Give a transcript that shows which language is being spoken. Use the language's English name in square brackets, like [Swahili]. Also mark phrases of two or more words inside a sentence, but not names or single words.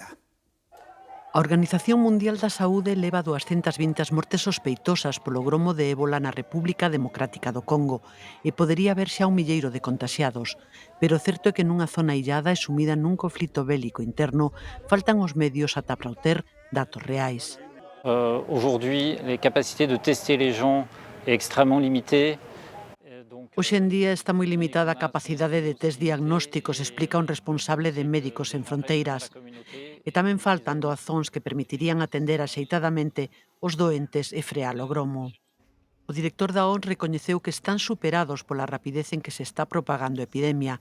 [Galician] A Organización Mundial da Saúde leva 220 mortes sospeitosas polo gromo de ébola na República Democrática do Congo e podería haber xa 1 milleiro de contaxiados. Pero o certo é que nunha zona illada e sumida nun conflito bélico interno faltan os medios ata para obter datos reais. [French] Aujourd'hui, les capacités de tester les gens est extrêmement limitée. [Galician] Hoxe en día está moi limitada a capacidade de test diagnósticos, explica un responsable de Médicos Sen Fronteiras. E tamén faltan doazóns que permitirían atender axeitadamente os doentes e frear o gromo. O director da ONU recoñeceu que están superados pola rapidez en que se está propagando a epidemia.